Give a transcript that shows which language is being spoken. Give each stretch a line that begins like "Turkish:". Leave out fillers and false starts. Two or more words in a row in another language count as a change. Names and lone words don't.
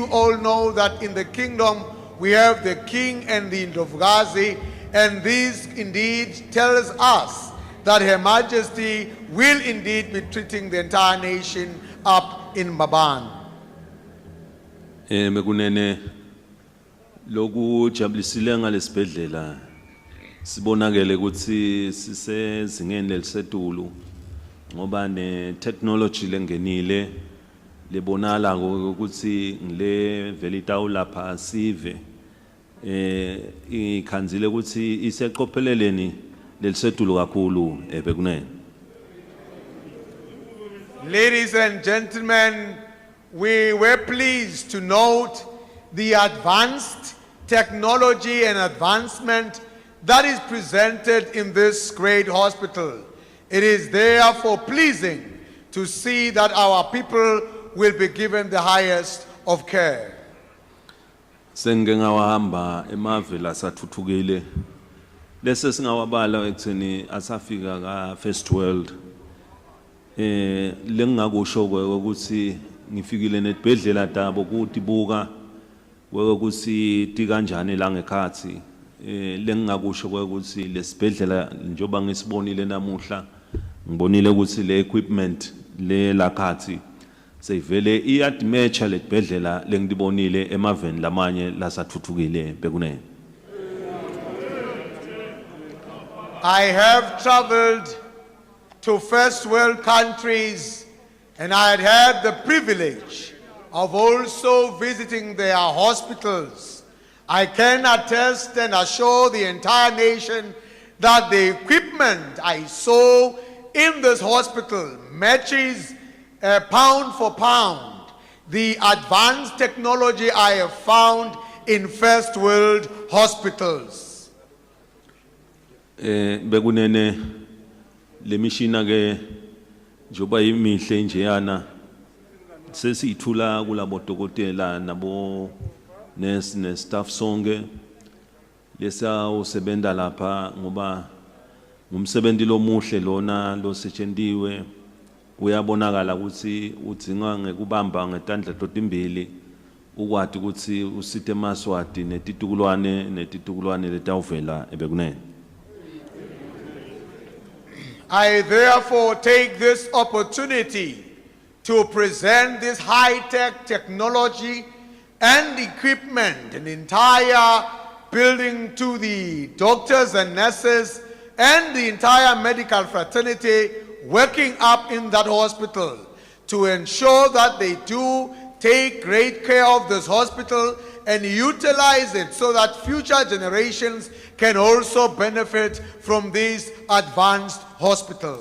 English: all know that in the kingdom we have the king and the Ndlovukazi, and this indeed tells us that Her Majesty will indeed be treating the entire nation up in Mbabane.
Swati: Bekunene loku jabulisile ngalesibhedlela sibonakele ukuthi sisezingeni lelisetulu ngoba ne technology lengenile lebonala ukuthi ngile vele itawulapha sive ikhanzile ukuthi iseqopheleleni lelisetulu kakhulu bekunene.
English: Ladies and gentlemen, we were pleased to note the advanced technology and advancement that is presented in this great hospital. It is therefore pleasing to see that our people will be given the highest of care.
Swati: Sengike ngawahamba emave lasathuthukile lese singawabala ekutheni asafika ka
English: first world
Swati: lengakusho ukuthi ngifikile netibhedlela dabo ukuthi buka ukuthi ti kanjani la ngekhathi lengakusho ukuthi lesibhedlela njoba ngisibonile namuhla ngibonile ukuthi le equipment le lakhathi seyivele iyadmatcha letibhedlela lengibonile emaveni lamanye lasathuthukile bekunene.
English: I have traveled to first world countries, and I had had the privilege of also visiting their hospitals. I can attest and assure the entire nation that the equipment I saw in this hospital matches pound for pound the advanced technology I have found in first world hospitals.
Swati: Bekunene le mishina ke njoba imihle njeyana sesiyithula kulabo dokotela nabo nurse ne staff sonke lesa usebenta lapha ngoba ngumsebenzi lomuhle lona losetshentiwe uyabonakala ukuthi udzinga ngekubamba ngetandla totimbili ukwati ukuthi usite Mswati netitukulwane letawuvela ebekunene.
English: I therefore take this opportunity to present this high-tech technology and equipment, an entire building to the doctors and nurses and the entire medical fraternity working up in that hospital to ensure that they do take great care of this hospital and utilize it so that future generations can also benefit from this advanced hospital.